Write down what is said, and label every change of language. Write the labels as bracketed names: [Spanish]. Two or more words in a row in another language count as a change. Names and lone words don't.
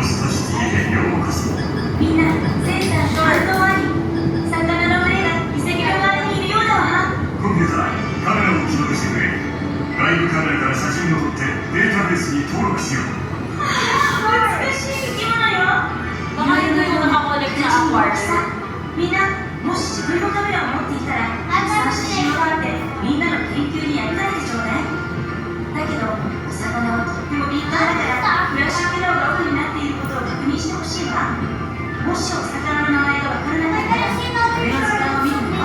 [Japanese] みんなセンサーと反応あり。魚の群れが遺跡の周りにいるようだわ。コンピューター、カメラを記録してくれ。外部カメラから写真を撮ってデータベースに登録しよう。美しい生き物よ。 [Filipino] Baka yun na yung nakakonect sa aquarium. [Japanese] みんなもし自分のカメラを持っていたらたくさん写真を撮ってみんなの研究に役立ててちょうだい。だけどお魚はとっても敏感だからフラッシュ機能がオフになっていることを確認してほしいわ。もしお魚の名前がわからなかったら上の図鑑を見るの。